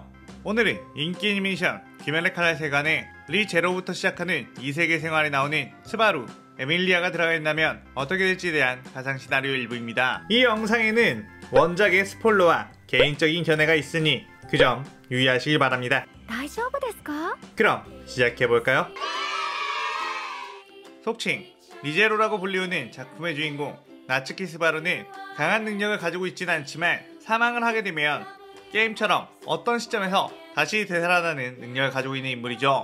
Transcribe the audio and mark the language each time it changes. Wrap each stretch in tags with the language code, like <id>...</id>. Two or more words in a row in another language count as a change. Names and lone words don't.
<ko>오늘은 인기 애니메이션 귀멸의 칼날 세간의 리제로부터 시작하는 이세계 생활에 나오는 스바루, 에밀리아가 들어가 있다면 어떻게 될지에 대한 가상 시나리오 일부입니다. 이 영상에는 원작의 스포일러와 개인적인 견해가 있으니 그 점 유의하시길 바랍니다.</ko> <ja>大丈夫ですか?</ja> <ko>그럼 시작해볼까요? 속칭 리제로라고 불리우는 작품의 주인공 나츠키 스바루는 강한 능력을 가지고 있진 않지만 사망을 하게 되면 게임처럼 어떤 시점에서 다시 되살아나는 능력을 가지고 있는 인물이죠.</ko>